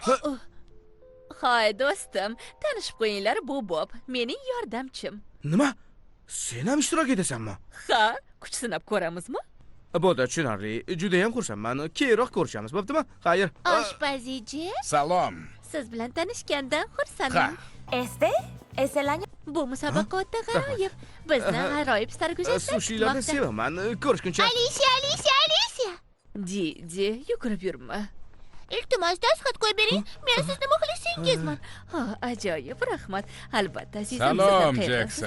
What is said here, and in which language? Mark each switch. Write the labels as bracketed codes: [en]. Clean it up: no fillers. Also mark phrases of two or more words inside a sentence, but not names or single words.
[uz] Hoy, do'stim, tanishib qo'yinglar, bu Bob, mening yordamchim. Nima? Sen ham ishtirok etasanmi? Ha, kuch sinab ko'ramizmi? Bo'ldi, tushunarli. Juda ham xursandman. Keyinroq ko'rishamiz, bo'ptimi? Xayr. Oshpazichi, Salom. siz bilan tanishgandan xursandman. [es] Este es el año. [uz] Bu musobaqa o'ta g'aroyib. Bizni g'aroyib sarguzashtlar Sushilarni sevaman. Ko'rishguncha. Alicia. Didi, yugurib yurma. Iltimos, dastxat qo'yib bering. Men sizni muxlisingizman. Ha, ajoyib, rahmat. Albatta, azizim. Salom, Jackson.